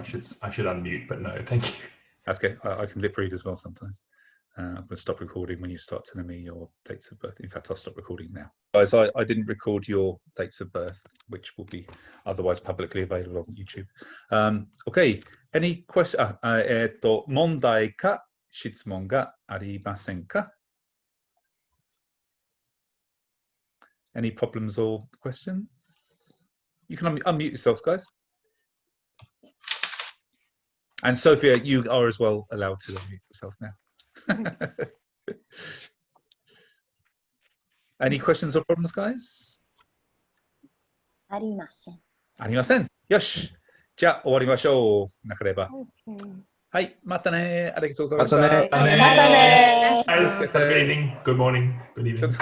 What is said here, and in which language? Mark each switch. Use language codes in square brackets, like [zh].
[en] I should unmute, but no, thank you. That's okay. I can lip read as well sometimes. I'm going to stop recording when you start telling me your dates of birth. In fact, I'll stop recording now. Guys, I didn't record your dates of birth, which will be otherwise publicly available on YouTube. Okay. Any question? [ja] 問題か質問がありませんか? [en] Any problems or questions? You can unmute yourselves, guys. And Sophia, you are as well allowed to unmute yourself now. Any questions or problems, guys? [ja] ありません。ありません。よし。じゃあ終わりましょう。なければ。はい。またね。ありがとうございました。またね。 [en] Guys, have a good evening, good morning, good evening,